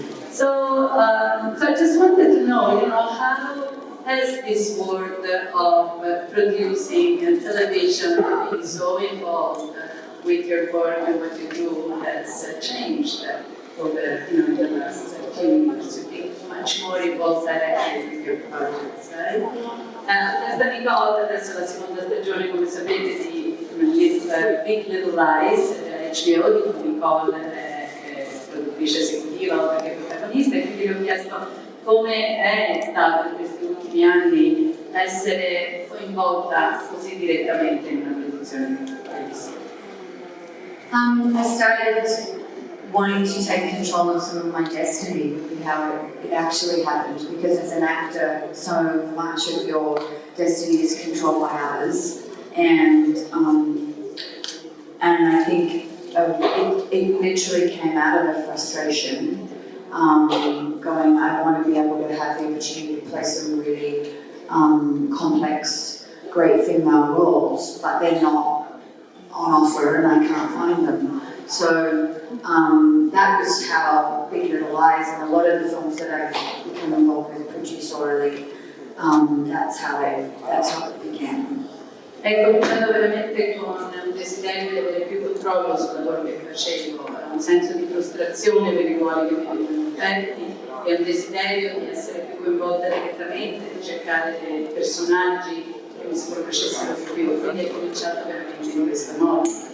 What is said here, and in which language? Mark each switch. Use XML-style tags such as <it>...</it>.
<en>So I just wanted to know, how has this world of producing and television being so involved with your work and what you do has changed over the last few years? You think much more involved directly with your projects, right?</en> <it>Questa Nicole, adesso la seconda stagione, come sapete, di Big Little Lies della HBO, di cui Nicole è produttrice esecutiva, oltre che protagonista, e quindi vi ho chiesto come è stato in questi ultimi anni essere coinvolta così direttamente in una produzione televisiva.</it> <en>I started wanting to take control of some of my destiny, would be how it actually happened, because as an actor, so much of your destiny is controlled by others, and I think it literally came out of a frustration, going, I want to be able to have the opportunity to play some really complex, great female roles, but they're not on offer and I can't find them. So that was how Big Little Lies and a lot of the films that I've become involved with producerially, that's how it began.</en> <it>È cominciato veramente con un desiderio di avere più controllo sul lavoro che facevo, un senso di frustrazione per i ruoli che mi venivano offerti e un desiderio di essere più coinvolta direttamente, di cercare dei personaggi che mi si facessero di più, quindi è cominciato veramente in questo modo.</it>